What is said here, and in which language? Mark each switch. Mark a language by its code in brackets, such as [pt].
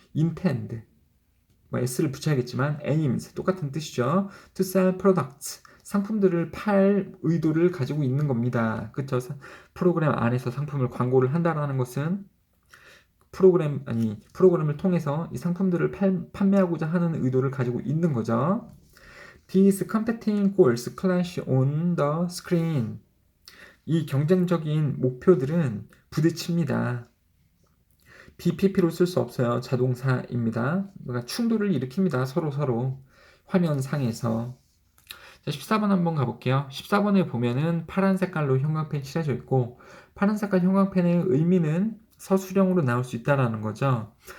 [ko] intend 뭐 s를 붙여야겠지만 aims 똑같은 뜻이죠. [en] to sell products [ko] 상품들을 팔 의도를 가지고 있는 겁니다. 그쵸? 프로그램 안에서 상품을 광고를 한다라는 것은 프로그램을 통해서 이 상품들을 판매하고자 하는 의도를 가지고 있는 거죠. [en] These competing goals clash on the screen. [ko] 이 경쟁적인 목표들은 부딪힙니다. BPP로 쓸 수 없어요. 자동사입니다. 그러니까 충돌을 일으킵니다. 서로 화면상에서. 자, 14번 한번 가볼게요. 14번에 보면은 파란 색깔로 형광펜 칠해져 있고 파란 색깔 형광펜의 의미는 서술형으로 나올 수 있다는 거죠.